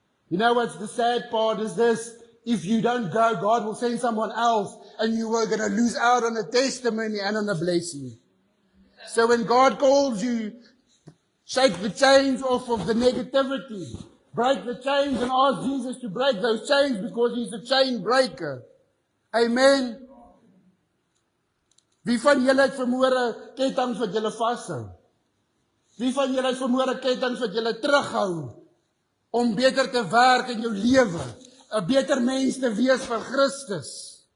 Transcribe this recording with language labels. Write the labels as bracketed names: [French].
[English] You know what's the sad part is this? If you don't go, God will send someone else and you are going to lose out on a testimony and on a blessing. So when God calls you, shake the chains off of the negativity. Break the chains and ask Jesus to break those chains because He's a chain breaker. Amen. [Afrikaans] Wie van julle het vermoere kettinge wat julle vashou? Wie van julle het vermoere kettinge wat julle terughou om beter te werk in jou lewe, 'n beter mens te wees vir Christus?